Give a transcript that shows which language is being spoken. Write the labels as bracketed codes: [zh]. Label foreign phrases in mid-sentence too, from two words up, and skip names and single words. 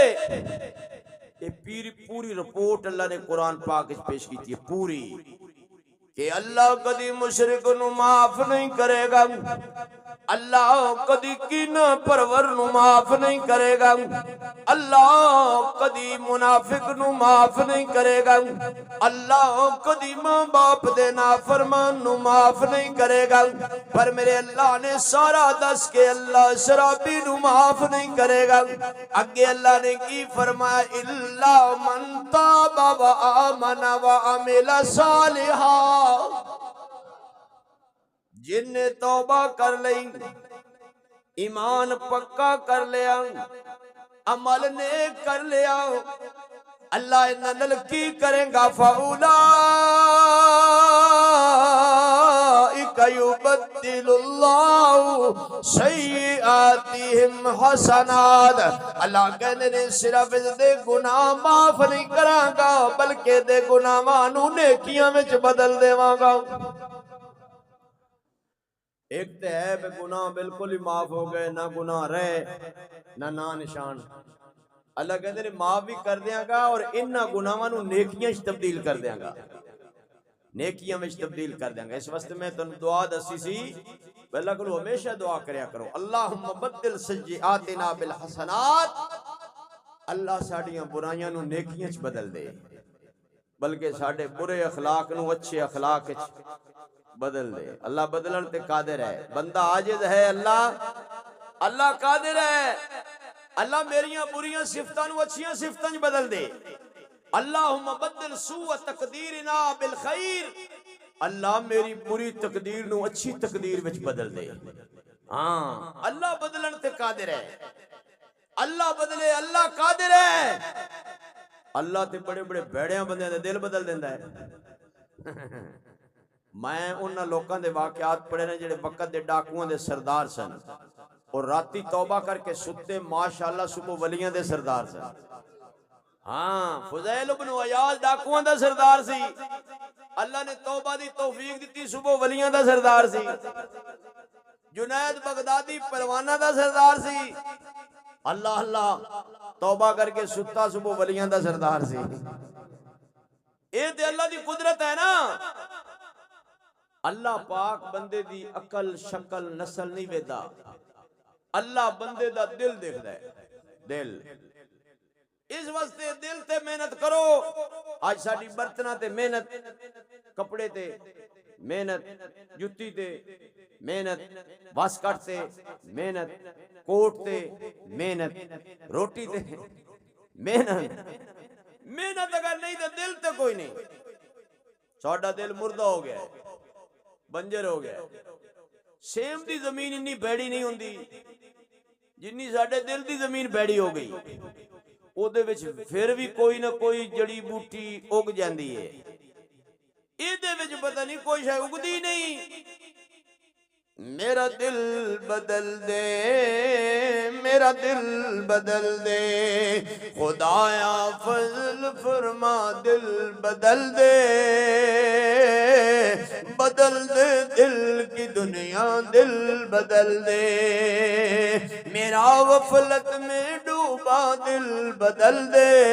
[ur] یہ پوری رپورٹ اللہ نے قرآن پاک اس پیش کی تھی، پوری، [pa] کہ اللہ کدی مشرک نو معاف نہیں کرے گا، اللہ کدی کینہ پرور نو معاف نہیں کرے گا، اللہ کدی منافق نو معاف نہیں کرے گا، اللہ کدی ماں باپ دے نافرمان نو معاف نہیں کرے گا۔ پر میرے اللہ نے سارا دس کے اللہ شرابی نو معاف نہیں کرے گا۔ [ar] اگے اللہ نے کی فرمایا الا من تاب و آمن و عمل صالحا، [pa] جن نے توبہ کر لئی، ایمان پکا کر لیا، عمل نیک کر لیا، اللہ انہاں نال کی کرے گا؟ [ar] فَأُولَٰئِكَ يُبَدِّلُ اللَّهُ سَيِّئَاتِهِمْ حَسَنَاتٍ، [pa] اللہ کہندے نے صرف اس دے گناہ معاف نہیں کراں گا بلکہ دے گناہاں نو نیکیاں وچ بدل دیواں گا۔ ایک تے ہے بے گناہ بالکل ہی معاف ہو گئے، نہ گناہ رہے نہ نشان، اللہ کہتے ہیں معاف بھی کر دیاں گا اور انہاں گناہاں نو نیکیاں وچ تبدیل کر دیاں گا، نیکیاں وچ تبدیل کر دیاں گا۔ اس واسطے میں تانوں دعا دسی سی، اللہ کو ہمیشہ دعا کریا کرو، [ar] اللہم بدل سیئاتنا بالحسنات، [pa] اللہ ساڈیاں برائیاں نو نیکیاں وچ بدل دے، بلکہ ساڈے برے اخلاق نو اچھے اخلاق وچ بدل دے۔ اللہ بدلن تے قادر ہے، بندہ عاجز ہے، اللہ قادر ہے، اللہ میریاں بریاں صفتاں نو اچھیاں صفتاں وچ بدل دے۔ [ar] اللہم بدل سوء تقدیرنا بالخیر، [pa] اللہ میری بری تقدیر نو اچھی تقدیر وچ بدل دے۔ ہاں اللہ بدلن تے قادر ہے، اللہ بدلے، اللہ قادر ہے۔ اللہ تے بڑے بڑے بھڑیاں بندیاں دے دل بدل دیندا ہے۔ میں انہاں لوکاں دے واقعات پڑھے نے جڑے وقت دے ڈاکوؤں دے سردار سن اور راتی توبہ کر کے ستے ماشاءاللہ صبح ولیاں دے سردار سن۔ ہاں فضیل بن عیاض ڈاکوؤں دا سردار سی، اللہ نے توبہ دی توفیق دیتی، صبح ولیاں دا سردار سی۔ جنید بغدادی پروانہ دا سردار سی، اللہ توبہ کر کے ستا صبح ولیاں دا سردار سی۔ اے تے اللہ دی قدرت ہے نا۔ اللہ پاک بندے دی عقل شکل نسل نہیں ویدا، اللہ بندے دا دل دیکھدا ہے، دل۔ اس واسطے دل تے محنت کرو۔ آج ساڈی برتنا تے محنت، کپڑے تے محنت، جتی تے محنت، واسکٹ تے محنت، کوٹ تے محنت، روٹی تے محنت۔ محنت اگر نہیں تو دل تے کوئی نہیں۔ ساڈا دل مردہ ہو گیا ہے، بنجر ہو گیا ہے۔ سیم دی زمین انی بیڑی نہیں ہوندی جنی ساڈے دل دی زمین بیڑی ہو گئی، او دے وچ پھر بھی کوئی نہ کوئی جڑی بوٹی اگ جاندی ہے، اے دے وچ پتہ نہیں کوئی شے اگدی نہیں۔ [ur] میرا دل بدل دے، میرا دل بدل دے، خدایا فضل فرما دل بدل دے، بدل دے دل کی دنیا دل بدل دے، میرا غفلت میں ڈوبا دل بدل دے،